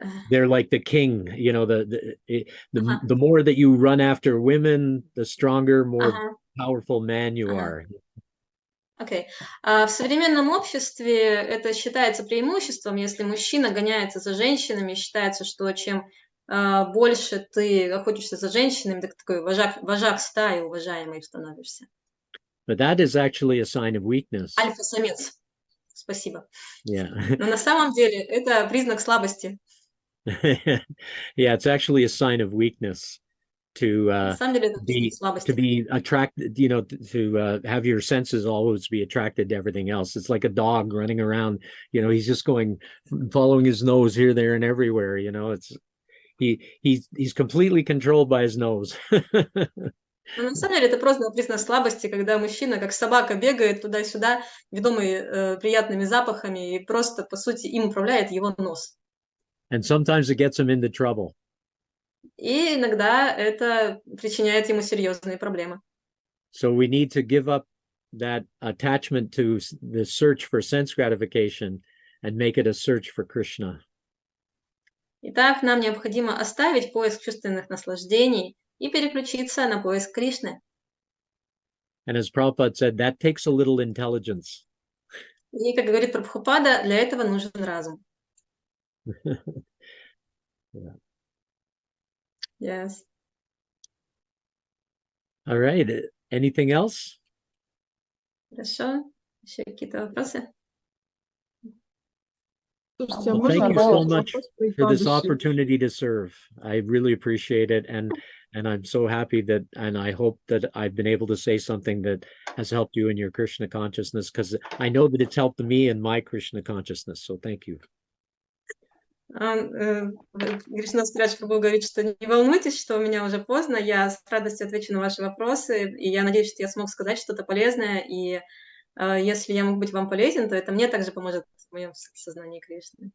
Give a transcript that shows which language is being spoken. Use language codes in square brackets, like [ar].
[en] They're like the king, you know, the more that you run after women, the stronger, more powerful man you are. [ru] Окей. В современном обществе это считается преимуществом, если мужчина гоняется за женщинами, считается, что чем больше ты охотишься за женщинами, так такой вожак стаи уважаемый становишься. [en] But that is actually a sign of weakness. [ru] Альфа-самец. Спасибо. [en] Yeah. [ru] Но на самом деле это признак слабости. [en] Yeah, it's actually a sign of weakness to be attracted, you know, to have your senses always be attracted to everything else. It's like a dog running around, you know, he's just following his nose here, there, and everywhere, you know. He's completely controlled by his nose. [ru] Но на самом деле это просто признак слабости, когда мужчина, как собака, бегает туда-сюда, ведомый приятными запахами, и просто, по сути, им управляет его нос. [en] And sometimes it gets him into trouble. [ru] И иногда это причиняет ему серьезные проблемы. [en] So we need to give up that attachment to the search for sense gratification and make it a search for Krishna. [ru] Итак, нам необходимо оставить поиск чувственных наслаждений и переключиться на поиск Кришны. [en] And as Prabhupada said, that takes a little intelligence. [ru] И, как говорит Прабхупада, для этого нужен разум. [en] Yeah. Yes. All right. Anything else? [ru] Хорошо. Еще какие-то вопросы? Слушайте, [en] Well, thank you so much for this opportunity to serve. I really appreciate it, and I'm so happy that, and I hope that I've been able to say something that has helped you in your Krishna consciousness, because I know that it's helped me in my Krishna consciousness. So thank you. [ru] Кришнадас Прабhu говорит, что не волнуйтесь, что у меня уже поздно, я с радостью отвечу на ваши вопросы, и я надеюсь, что я смог сказать что-то полезное, и если я могу быть вам полезен, то это мне также поможет в моем сознании Кришны.